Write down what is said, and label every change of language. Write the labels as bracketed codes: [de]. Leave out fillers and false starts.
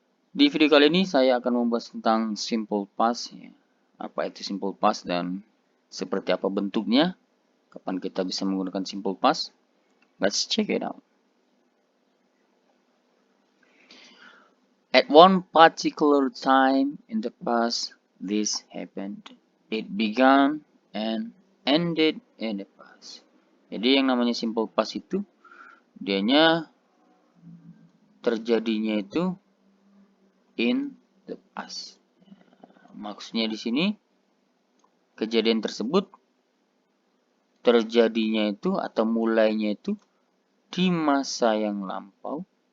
[id] Di video kali ini saya akan membahas tentang simple past, ya. Apa itu simple past dan seperti apa bentuknya, kapan kita bisa menggunakan simple past. [en] Let's check it out. At one particular time in the past, this happened. It began and ended in the past. [id] Jadi yang namanya simple past itu dianya terjadinya itu [en] in the past. [id] Maksudnya di sini kejadian tersebut terjadinya itu atau mulainya itu di masa yang lampau.